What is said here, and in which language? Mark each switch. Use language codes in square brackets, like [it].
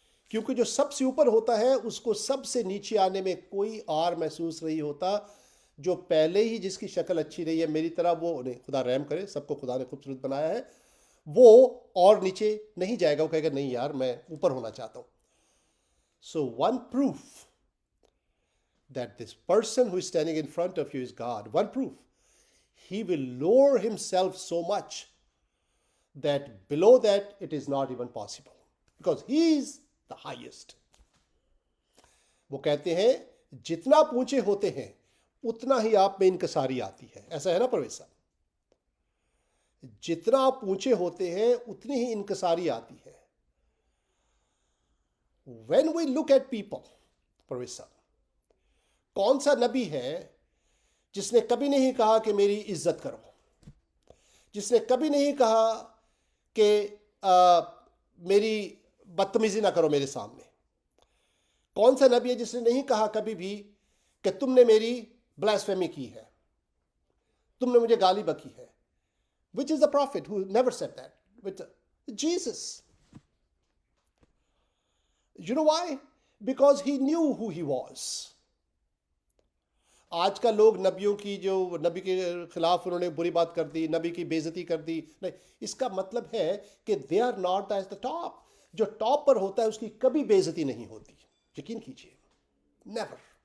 [ur] کیونکہ جو سب سے اوپر ہوتا ہے اس کو سب سے نیچے آنے میں کوئی آر محسوس نہیں ہوتا. جو پہلے ہی جس کی شکل اچھی رہی ہے میری طرح, وہ نہیں, خدا رحم کرے, سب کو خدا نے خوبصورت بنایا ہے, وہ اور نیچے نہیں جائے گا, وہ کہے گا نہیں یار میں اوپر ہونا چاہتا ہوں. [en] So one proof that this person who is standing in front of you is God, one proof, he will lower himself so much that below that it is not even possible, because he is the highest. [ur] وہ کہتے ہیں جتنا اونچے ہوتے ہیں اتنا ہی آپ میں انکساری آتی ہے, ایسا ہے نا پرویز صاحب؟ جتنا آپ اونچے ہوتے ہیں اتنی ہی انکساری آتی ہے. [en] when we look at people, [ur] Pervez صاحب, کون سا نبی ہے جس نے کبھی نہیں کہا کہ میری عزت کرو, جس نے کبھی نہیں کہا کہ میری بدتمیزی نہ کرو میرے سامنے؟ کون سا نبی ہے جس نے نہیں کہا کبھی بھی کہ تم نے میری بلاسفیمی کی ہے, تم نے مجھے گالی بکی ہے؟ [en] which is the prophet who never said that? With Jesus. You know why? Because he knew who he was. [ur] آج کا لوگ نبیوں کی, جو نبی کے خلاف انہوں نے بری بات کر دی, نبی کی بے عزتی کر دی, نہیں, اس کا مطلب ہے کہ [en] they are not at the top. [ur] جو ٹاپ پر ہوتا ہے اس کی کبھی بے عزتی نہیں ہوتی, یقین کیجیے, [en] never.